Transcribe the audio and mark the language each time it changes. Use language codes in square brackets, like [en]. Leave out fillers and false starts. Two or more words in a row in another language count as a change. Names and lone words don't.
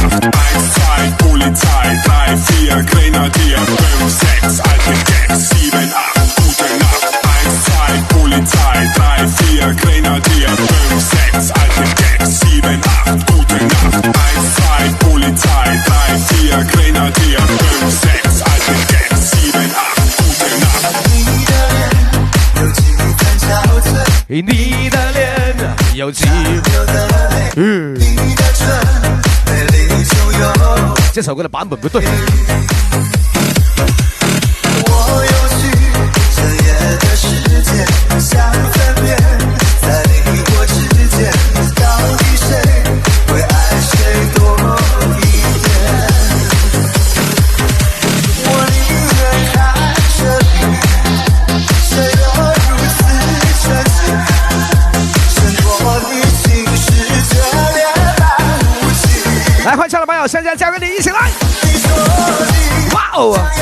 [de] 1, 2, Polizei, 3, 4, Grenadier, 5, 6, alte Gags, 7, 8, gute Nacht. 1, 2, Polizei, 3, 4, Grenadier, 5, 6, alte Gags, 7, 8, gute Nacht. 1, 2, Polizei, 3, 4, Grenadier, 5, 6, alte Gags, 7, 8, gute Nacht. [zh] 你的臉有幾這首歌的版本不對。我有去這夜的世界，想分辨在你我之間，到底誰會愛誰多一點？我寧願看着你，誰又如此純情，勝過你心事這臉般無情。來，歡唱的朋友，現在交給你，一起來！哇哦！